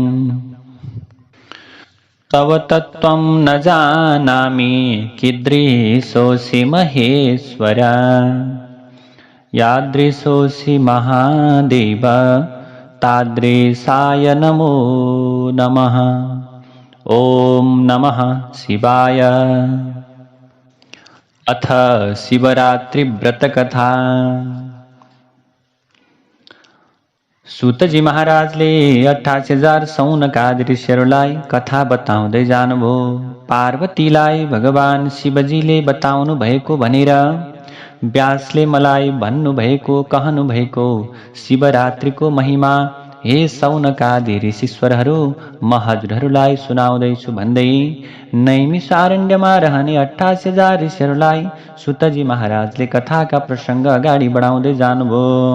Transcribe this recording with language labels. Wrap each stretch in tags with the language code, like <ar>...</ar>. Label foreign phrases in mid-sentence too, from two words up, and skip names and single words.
<sa>तव तत्त्वं न जानामि कीदृशोऽसि महेश्वर, यादृशोऽसि महादेव तादृशाय नमो नमः। ओम नमः शिवाय। अथ शिवरात्रि व्रत कथा।</sa> <ne>सूतजी महाराजले 88,000 शौनकादि ऋषिहरूलाई कथा बताउँदै जानुभयो। पार्वतीलाई भगवान शिवजीले बताउनु भएको भनेर व्यासले मलाई भन्नुभएको, कहनुभएको शिवरात्रिको महिमा हे शौनकादि ऋषीश्वरहरू, म हजुरहरूलाई सुनाउँदैछु भन्दै नैमिषारण्यमा रहने 88,000 ऋषिहरूलाई सूतजी महाराजले कथाका प्रसङ्ग अगाडि बढाउँदै जानुभयो।</ne>